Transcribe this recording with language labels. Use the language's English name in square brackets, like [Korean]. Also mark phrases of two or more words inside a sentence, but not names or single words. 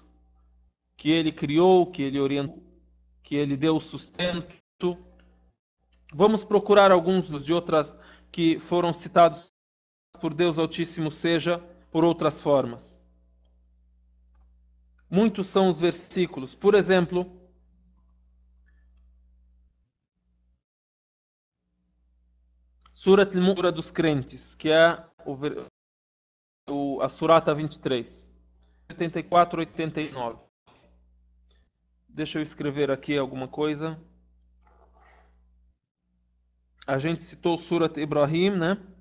[Portuguese] Que ele criou, que ele orientou, que ele deu sustento. Vamos procurar alguns de outras que foram citados por Deus Altíssimo seja por outras formas. Muitos são os versículos. Por exemplo, Surat al-Mu'mina dos crentes, que é a Surata 23, 84 e 89. Deixa eu escrever aqui alguma coisa. A gente citou Surat Ibrahim, né?